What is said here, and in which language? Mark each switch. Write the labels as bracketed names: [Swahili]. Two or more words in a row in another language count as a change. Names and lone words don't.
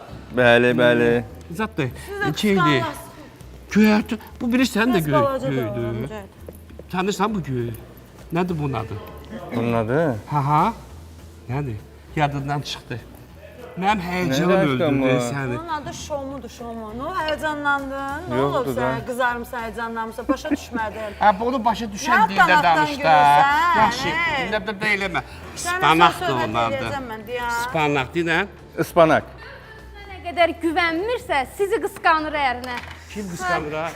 [Azerbaijani] Bəli, bəli. Zətdir, şeydir. Göyərti, bu bilirsən də göydür. Tanırsan bu göy? Nədir bunun adı? Bunun adı? Ha. Nədir? Yadından çıxdı. Mənim həyəcanım öldürdü səni. Onun adı Şomudur, Şomu. Ne həyəcanlandın? Ne Yoxdur olub da. sən qızarmısan, həyəcanlanmısan? Başa düşmədim. Bunu başa düşən Nə dildə qanatdan danış da. görürsən, Yaxşı, nə də eləmə. Spanaqdır onun adı. Mən deyəm. Spanaq deyən. Ispanak. Nə qədər güvənmirsə, sizi qısqanır ərinə. Kim qısqanır ha?